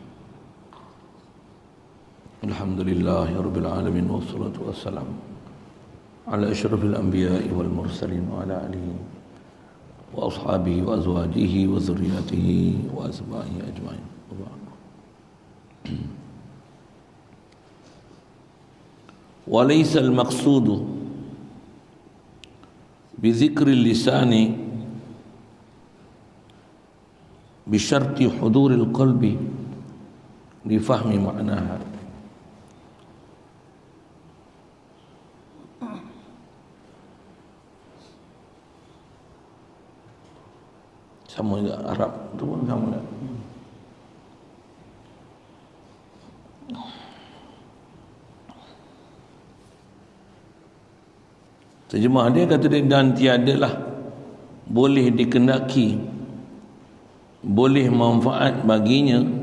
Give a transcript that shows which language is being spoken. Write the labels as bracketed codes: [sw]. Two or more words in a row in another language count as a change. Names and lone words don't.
[ar] الحمد لله رب العالمين، والصلاة والسلام على أشرف الأنبياء والمرسلين وعلى آله وأصحابه وأزواجه وذرياته وأصحابه أجمعين. وليس المقصود بذكر اللسان بشرط حضور القلب لفهم معناها. [ms] Sama juga Arab tu pun sama juga. Terjemah dia kata dia, dan tiadalah boleh dikendaki, boleh manfaat baginya